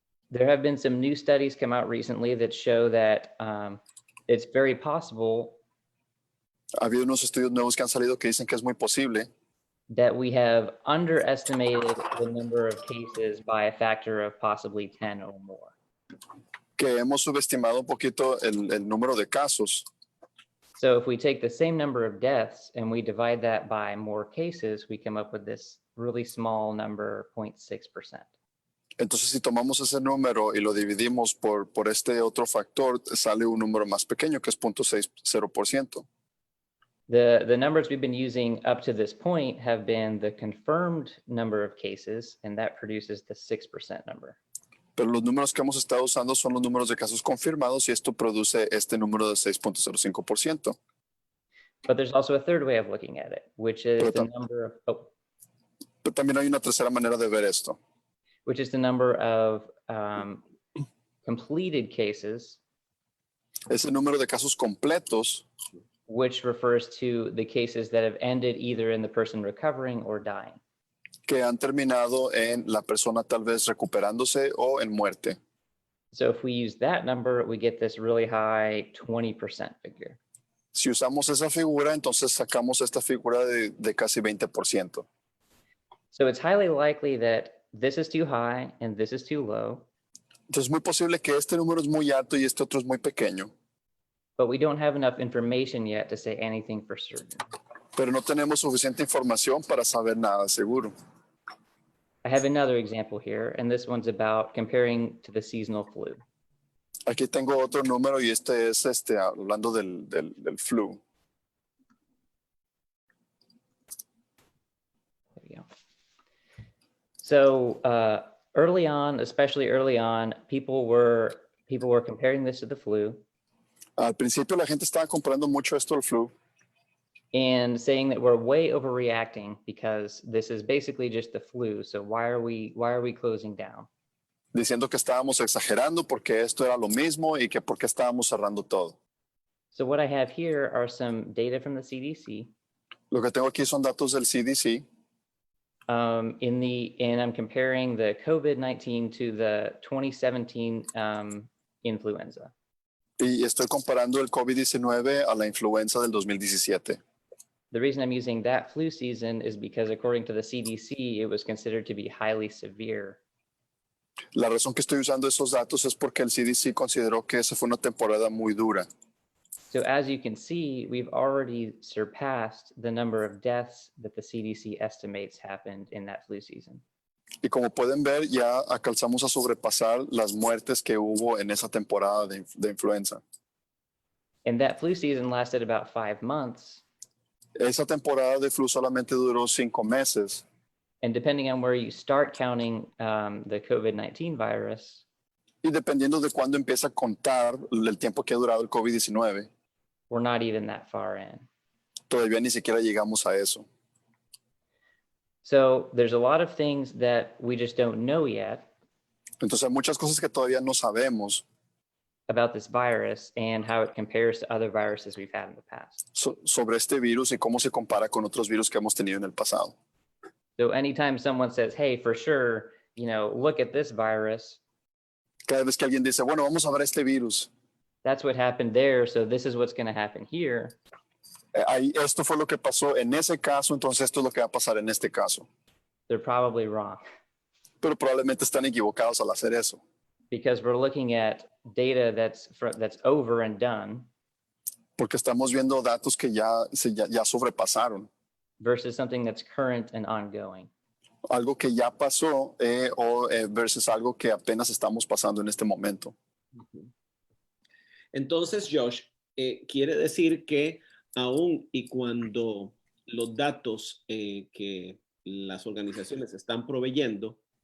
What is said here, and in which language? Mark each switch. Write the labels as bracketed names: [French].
[English] There have been some new studies come out recently that show that it's very possible [Spanish] Ha habido unos estudios nuevos que han salido que dicen que es muy posible [English] that we have underestimated the number of cases by a factor of possibly 10 or more. [Spanish] que hemos subestimado un poquito el número de casos. [English] So if we take the same number of deaths and we divide that by more cases, we come up with this really small number, 0.6%. [Spanish] Entonces, si tomamos ese número y lo dividimos por este otro factor, sale un número más pequeño, que es 0.60%. [English] The numbers we've been using up to this point have been the confirmed number of cases, and that produces the 6% number. [Spanish] Pero los números que hemos estado usando son los números de casos confirmados y esto produce este número de 6.05%. [English] But there's also a third way of looking at it, which is the number of, [Spanish] Pero también hay una tercera manera de ver esto, [English] which is the number of completed cases [Spanish] ese número de casos completos [English] which refers to the cases that have ended either in the person recovering or dying. [Spanish] que han terminado en la persona tal vez recuperándose o en muerte. [English] So if we use that number, we get this really high 20% figure. [Spanish] Si usamos esa figura, entonces sacamos esta figura de casi 20%. [English] So it's highly likely that this is too high and this is too low, [Spanish] Entonces es muy posible que este número es muy alto y este otro es muy pequeño, [English] but we don't have enough information yet to say anything for certain. [Spanish] pero no tenemos suficiente información para saber nada seguro. [English] I have another example here, and this one's about comparing to the seasonal flu. [Spanish] Aquí tengo otro número y este es hablando del flu. [English] There we go. So early on, especially early on, people were comparing this to the flu [Spanish] Al principio la gente estaba comparando mucho esto al flu [English] and saying that we're way overreacting because this is basically just the flu. So why are we closing down? [Spanish] diciendo que estábamos exagerando porque esto era lo mismo y que por qué estábamos cerrando todo. [English] So what I have here are some data from the CDC. [Spanish] Lo que tengo aquí son datos del CDC [English] And I'm comparing the COVID-19 to the 2017 influenza. [Spanish] y estoy comparando el COVID-19 a la influenza del 2017. [English] The reason I'm using that flu season is because according to the CDC, it was considered to be highly severe. [Spanish] La razón que estoy usando esos datos es porque el CDC consideró que esa fue una temporada muy dura. [English] So as you can see, we've already surpassed the number of deaths that the CDC estimates happened in that flu season. [Spanish] Y como pueden ver, ya alcanzamos a sobrepasar las muertes que hubo en esa temporada de influenza. [English] And that flu season lasted about 5 months. [Spanish] Esa temporada de flu solamente duró 5 meses. [English] And depending on where you start counting the COVID-19 virus, [Spanish] Y dependiendo de cuándo empieza a contar el tiempo que ha durado el COVID-19, [English] we're not even that far in. [Spanish] todavía ni siquiera llegamos a eso. [English] So there's a lot of things that we just don't know yet [Spanish] Entonces hay muchas cosas que todavía no sabemos [English] about this virus and how it compares to other viruses we've had in the past. [Spanish] sobre este virus y cómo se compara con otros virus que hemos tenido en el pasado. [English] So anytime someone says, hey, for sure, look at this virus, [Spanish] Cada vez que alguien dice, bueno, vamos a ver este virus, [English] that's what happened there. So this is what's going to happen here. [Spanish] esto fue lo que pasó en ese caso, entonces esto es lo que va a pasar en este caso. [English] They're probably wrong [Spanish] Pero probablemente están equivocados al hacer eso, [English] because we're looking at data that's over and done [Spanish] porque estamos viendo datos que ya sobrepasaron, [English] versus something that's current and ongoing. [Spanish] algo que ya pasó versus algo que apenas estamos pasando en este momento. Entonces, Josh, quiere decir que aún y cuando los datos que las organizaciones están proveyendo,